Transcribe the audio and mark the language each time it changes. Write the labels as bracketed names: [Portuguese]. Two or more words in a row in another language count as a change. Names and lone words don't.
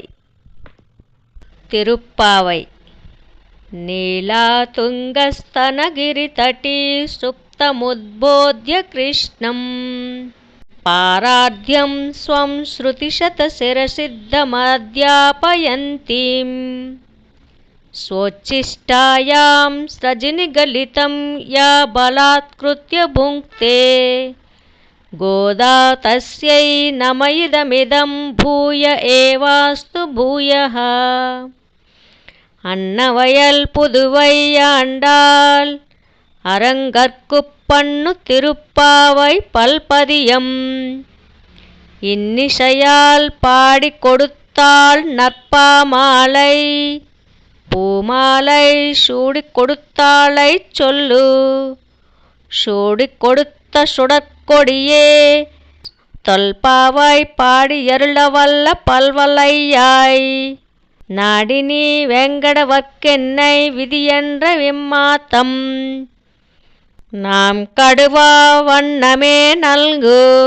[Tamil] திருப்பாவை. [Sanskrit] नीला तुङ्गस्तनगिरि तटी सुप्तमुद्बोध्य कृष्णम् पारार्थ्यम् स्वम् श्रुतिशतशिरसिद्धमध्यापयन्तीम् स्वोच्छिष्टायां सृजनिगलितं या बलात्कृत्य भुङ्क्ते गोदा तस्यै नम इदमिदं भूय एवास्तु भूयः. [Tamil] அன்னவயல் புதுவை ஆண்டாள் அரங்கற்குப்பண்ணு திருப்பாவை பல்பதியம் இன்னிசையால் பாடிக் கொடுத்தாள் நற்பாமாலை பூமாலை சூடிக் கொடுத்தாளை சொல்லு சூடிக் கொடுத்த சுடற்கொடியே தொல்பாவாய் பாடியருளவல்ல பல்வலையாய் நாடினி வெங்கடவர்க்கென்னை விதியென்ற விம்மாத்தம் நாம் கடுவா வண்ணமே நல்கு.